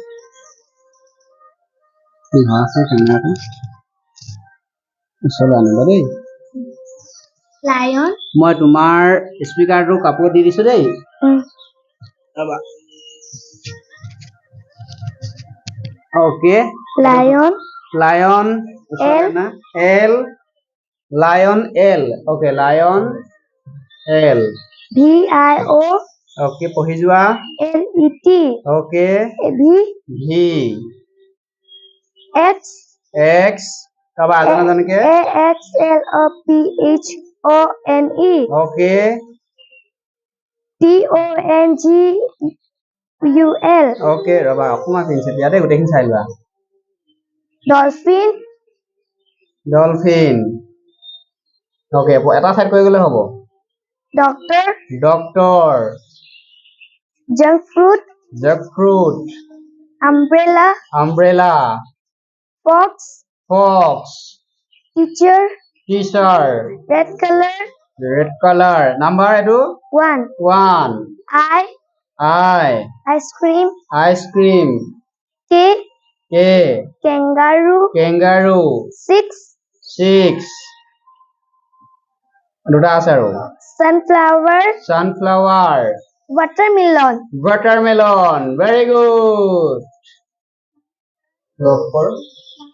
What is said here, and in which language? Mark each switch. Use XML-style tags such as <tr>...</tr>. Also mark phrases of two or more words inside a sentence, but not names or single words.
<en>Lion.</en> <as>মই তোমাৰ স্পিকাৰটো কাপোৰ দি দিছো দেই ৰবা ওকে</as> <en>Lion. Lion L Lion L okay Lion L VIO.</en> <as>ওকে পঢ়ি যোৱা</as> <en>LET.</en> <as>ওকে</as> <en>V. V X.</en> <as>X কবা আজনকে</as> <en>AXLOPHONE.</en> <as>ওকে</as> <en>TONGUL.</en> <as>ওকে ৰবা অকমান পিনছে ইয়াতে গোটেইখিনি চাই লোৱা</as> <en>Dolphin. Dolphin okay</en> <as>এটা সাইড কৰি গলে হ'ব</as> <en>Doctor. ডক্টৰ Junk fruit. জ্যাকফ্ৰুট Umbrella. আমব্ৰেলা Fox. ফক্স Teacher. টিচাৰ Red color. red color number</en> <as>এটো</as> <en>1. 1 I. আই Ice cream. আইসক্রিম K. কে Kangaroo. কেঙ্গাৰু 6.</en> <as>6 দুটা আছে আৰু</as> <en>Sunflower. সানফ্লাৱাৰ Watermelon. watermelon very good</en>